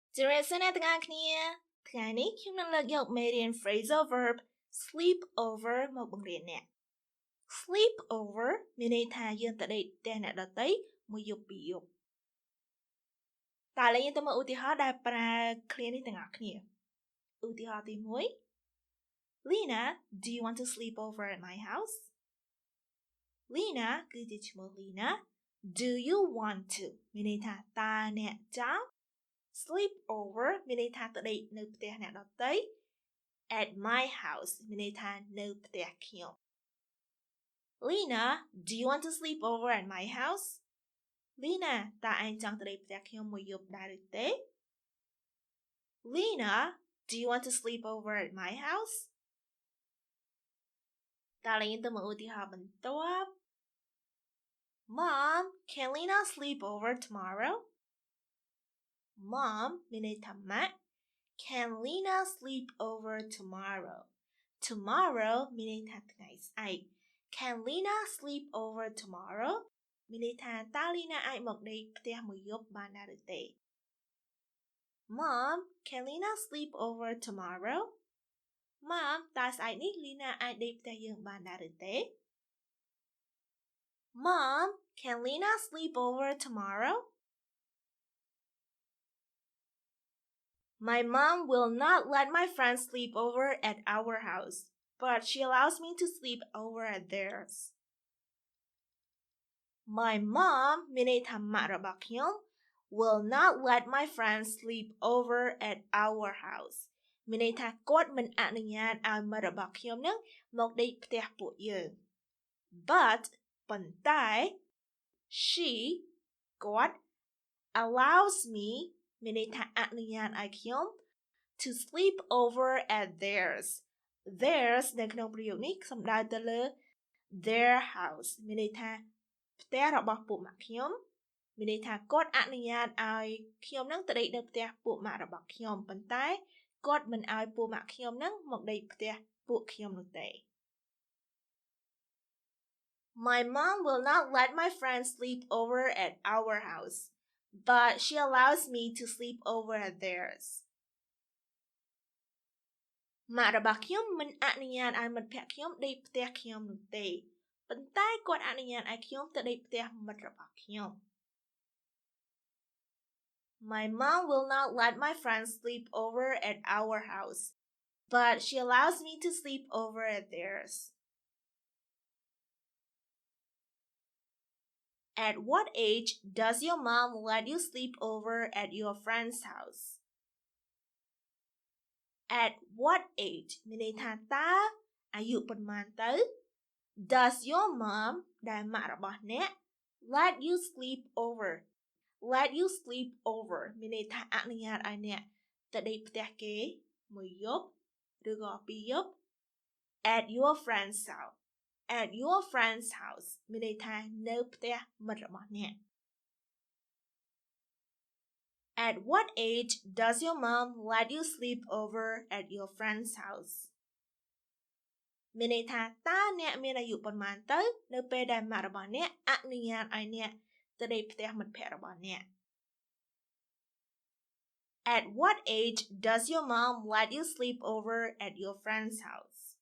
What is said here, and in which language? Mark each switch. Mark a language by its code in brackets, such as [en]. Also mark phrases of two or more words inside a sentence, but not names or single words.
[km] Direction ទាំងអស់គ្នាថ្ងៃនេះខ្ញុំនឹងលើកយកមេរៀន [en] Phrasal Verb sleep over [km] មកបង្រៀនអ្នក [en] Sleep over [km] មានន័យថាយើងទៅដេកផ្ទះអ្នកដទៃមួយយប់ពីរយប់តើឥឡូវយើងទៅមើលឧទាហរណ៍ដែលប្រើឃ្លានេះទាំងអស់គ្នាឧទាហរណ៍ទី1 [en] Lena, do you want to sleep over at my house? [km] Lena គឺជាឈ្មោះ Lena. [en] Do you want to [km] មានន័យថាតើអ្នកចង់ [en] Sleep over [km] មានន័យថាទៅដេកនៅផ្ទះអ្នកដទៃ [en] At my house [km] មានន័យថានៅផ្ទះខ្ញុំ [en] Lena, do you want to sleep over at my house? [km] Lena តើឯងចង់ទៅដេកផ្ទះខ្ញុំមួយយប់ដែរឬទេ [en] Lena, do you want to sleep over at my house? [km] តើយើងទៅមើលឧទាហរណ៍បន្ទាប់ [en] Mom, can Lena sleep over tomorrow? Mom [km] មានន័យថាម៉ាក់ [en] Can Lena sleep over tomorrow? Tomorrow [km] មានន័យថាថ្ងៃស្អែក [en] Can Lena sleep over tomorrow? [km] មានន័យថាតើ Lena អាចមកដេកផ្ទះមួយយប់បានដែរឬទេ [en] Mom, can Lena sleep over tomorrow? [km] Mom តើស្អែកនេះ Lena អាចដេកផ្ទះយើងបានដែរឬទេ [en] Mom, can Lena sleep over tomorrow? My mom will not let my friends sleep over at our house, but she allows me to sleep over at theirs. My mom [km] មានន័យថាម៉ាក់របស់ខ្ញុំ [en] will not let my friends sleep over at our house [km] មានន័យថាគាត់មិនអនុញ្ញាតឲ្យមិត្តរបស់ខ្ញុំនឹងមកដេកផ្ទះពួកយើង But ប៉ុន្តែ she គាត់ [en] allows me [km] មានន័យថាអនុញ្ញាតឲ្យខ្ញុំ [en] to sleep over at theirs. [km] Theirs នៅក្នុងប្រយោគនេះសំដៅទៅលើ [en] their house [km] មានន័យថាផ្ទះរបស់ពួកម៉ាក់ខ្ញុំមានន័យថាគាត់អនុញ្ញាតឲ្យខ្ញុំនឹងទៅដេកនៅផ្ទះពួកម៉ាក់របស់ខ្ញុំប៉ុន្តែគាត់មិនឲ្យពួកម៉ាក់ខ្ញុំនឹងមកដេកផ្ទះពួកខ្ញុំនោះទេ [en] My mom will not let my friends sleep over at our house, but she allows me to sleep over at theirs. [km] ម៉ាក់របស់ខ្ញុំមិនអនុញ្ញាតឲ្យមិត្តភក្តិខ្ញុំដេកផ្ទះខ្ញុំនោះទេប៉ុន្តែគាត់អនុញ្ញាតឲ្យខ្ញុំទៅដេកផ្ទះមិត្តរបស់ខ្ញុំ [en] My mom will not let my friends sleep over at our house, but she allows me to sleep over at theirs. At what age does your mom let you sleep over at your friend's house? At what age [km] មានន័យថាតើអាយុប៉ុន្មានទៅ [en] Does your mom [km] ដែលម៉ាក់របស់អ្នក [en] let you sleep over Let you sleep over [km] មានន័យថាអនុញ្ញាតឲ្យអ្នកទៅដេកផ្ទះគេមួយយប់ឬក៏ពីរយប់ [en] At your friend's house [km] At your friend's house មានន័យថានៅផ្ទះមិត្តរបស់អ្នក [en] At what age does your mom let you sleep over at your friend's house [km] មានន័យថាតើអ្នកមានអាយុប៉ុន្មានទៅនៅពេលដែលម៉ាក់របស់អ្នកអនុញ្ញាតឲ្យអ្នកទៅដេកផ្ទះមិត្តភក្តិរបស់អ្នក [en] At what age does your mom let you sleep over at your friend's house?